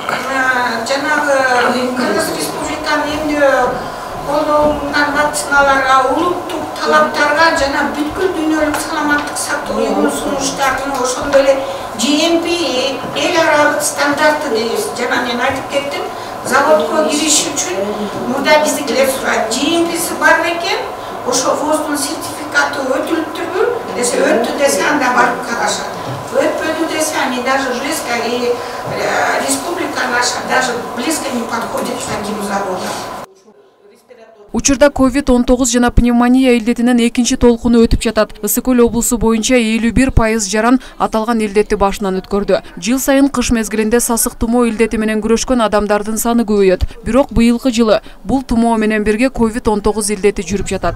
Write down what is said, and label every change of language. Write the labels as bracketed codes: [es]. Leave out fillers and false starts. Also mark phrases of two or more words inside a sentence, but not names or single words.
[ky] Жанагы Кыргыз Республиканын эмне колдонган вакциналарга улуттук талаптарга жана бүткүл дүйнөлүк саламаттык сактоо уюмунун сунуштарына ошондой эле GMP эл аралык стандарты дейбиз. Жана мен айтып кеттим, заводко кириш үчүн мурда биздикилер сурайт. GMP'си бар экен, ошо ВОЗдун сертификаты өтүлүптүрбү десе, өттү десе анда барып карашат. Өтпөдү десе, [ru] они даже близко, и республика наша даже близко не подходит к таким заводам. [ky] Учурда COVID-19 жана пневмония илдетинин экинчи толкуну өтүп жатат. Ысык-Көл облусу боюнча 51% жаран аталган илдетти башынан өткөрдү. Жыл сайын кыш мезгилинде сасык тумоо илдети менен күрөшкөн адамдардын саны көбөйөт. Бирок быйылкы жылы бул тумоо менен бирге COVID-19 илдети жүрүп жатат.